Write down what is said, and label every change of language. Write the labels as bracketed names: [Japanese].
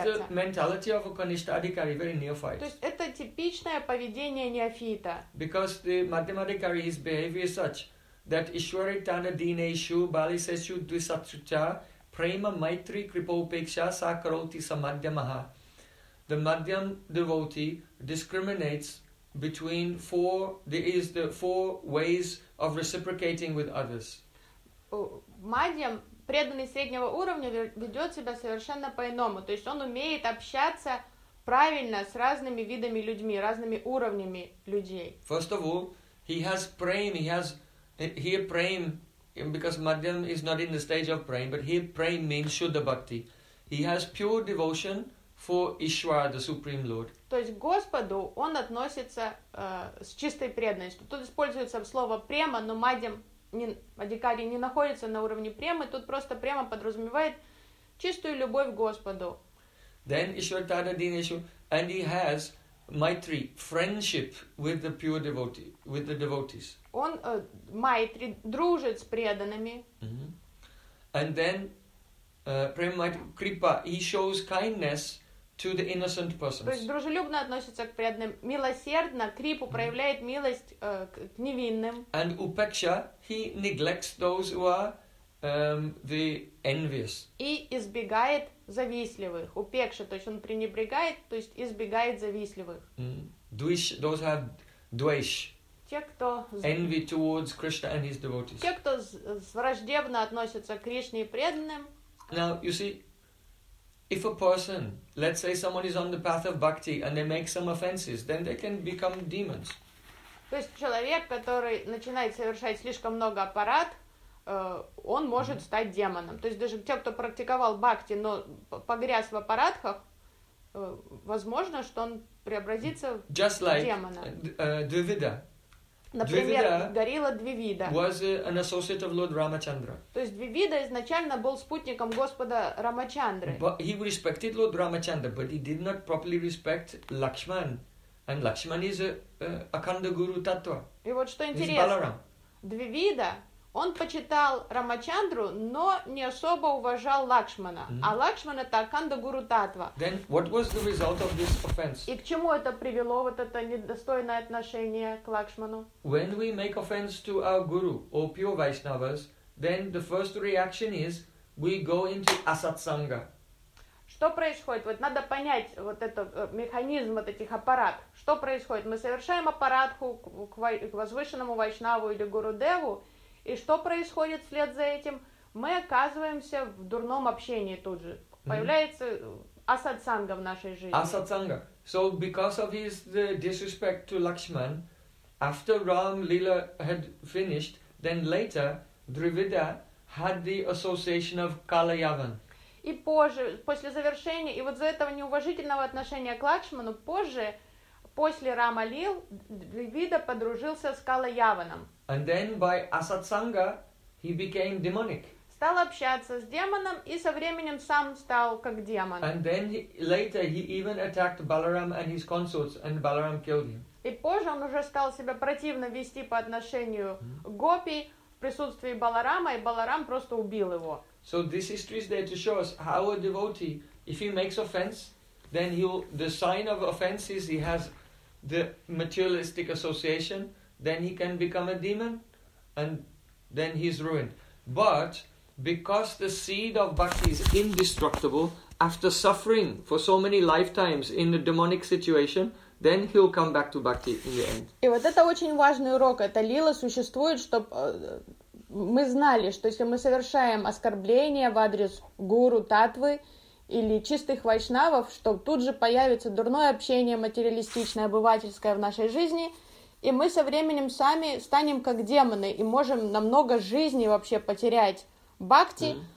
[English] This is the mentality of a Kanishtha Adhikari, very neophyte. [Russian] То есть это типичное поведение неофита. [English] Because the Madhyama Adhikari, his behavior is such that [Sanskrit] Ishwari Tana Dineshu Bali Seshu Dvisatsucha Prema Maitri Kripa Upeksha Sakaroti Samadhyamaha. [English] The Madhyam devotee discriminates between four, there is the four ways of reciprocating with others. [Russian] Мадьям, преданный среднего уровня, ведет себя совершенно по-иному. То есть он умеет общаться правильно с разными видами людьми, разными уровнями людей. [English] First of all, he has prem, he prem, because Madhyam is not in the stage of prem, but here prem means Shuddha Bhakti. He has pure devotion for Ishwara, the Supreme Lord. [Russian] То есть к Господу он относится с чистой преданностью. Тут используется слово према, но Мадьям, Адикари не находится на уровне премы, тут просто према подразумевает чистую любовь к Господу. [English] Then Ishwartada Dineshu, and he has maitri, friendship with the pure devotee, with the devotees. [Russian] Он maitri, дружит с преданными. [English] And then prema maitri, kripa, he shows kindness to the innocent persons. [Russian] То есть дружелюбно относится к преданным, милосердно, крипу проявляет милость к невинным. [English] And upeksha, he neglects those who are the envious. [Russian] И избегает завистливых, упекша, то есть он пренебрегает, то есть избегает завистливых. [English] Dvish, those have dvish. [Russian] Те, кто [English] envy towards Krishna and his devotees. [Russian] Те, кто враждебно относятся к Кришне и преданным. [English] Now, you see, if a person, let's say someone is on the path of bhakti and they make some offenses, then they can become demons. [Russian] То есть человек, который начинает совершать слишком много аппарат, он может стать демоном. То есть даже те, кто практиковал бхакти, но погряз в аппаратхах, возможно, что он преобразится в демона. [English] Just like Двивида. [Russian] Например, горилла Двивида. [English] Was an associate of Lord Ramachandra. [Russian] То есть Двивида изначально был спутником Господа Рамачандры. [English] But he respected Lord Ramachandra, but he did not properly respect Lakshman. And Lakshman is Akanda Guru Tattva. [Russian] И вот что интересно, Двивида, он почитал Рамачандру, но не особо уважал Лакшмана. А Лакшман — это Аканда Гуру Татва. [English] Then what was the result of this offense? [Russian] И к чему это привело, вот это недостойное отношение к Лакшману? [English] When we make offense to our guru or pure Vaishnavas, then the first reaction is we go into asatsanga. [Russian] Что происходит? Вот надо понять вот этот механизм вот этих аппарат. Что происходит? Мы совершаем аппаратку к возвышенному Вайшнаву или Гуру Деву. И что происходит вслед за этим? Мы оказываемся в дурном общении тут же. Появляется асатсанга в нашей жизни. Асатсанга. [English] So because of his disrespect to Lakshman, after Ram Lila had finished, then later Dravida had the association of Kalayavan. [Russian] И позже, после завершения, и вот за этого неуважительного отношения к Лакшману, позже, после Рама Лил, Дравида подружился с Калаяваном. [English] And then by asatsanga, He became demonic. [Russian] Стал общаться с демоном и со временем сам стал как демон. [English] And then he, later he even attacked Balaram and his consorts, and Balaram killed him. [Russian] И позже он уже стал себя противно вести по отношению к гопи в присутствии Баларама, и Баларам просто убил его. [English] So this history is there to show us how a devotee, if he makes offense, then he'll, the sign of offense is he has the materialistic association, then he can become a demon, and then he's ruined. But because the seed of bhakti is indestructible, after suffering for so many lifetimes in a demonic situation, then he'll come back to bhakti in the end. [Russian] И вот это очень важный урок. Эта лила существует, чтобы... Мы знали, что если мы совершаем оскорбление в адрес гуру, татвы или чистых вайшнавов, что тут же появится дурное общение материалистичное, обывательское в нашей жизни, и мы со временем сами станем как демоны и можем на много жизней вообще потерять бхакти.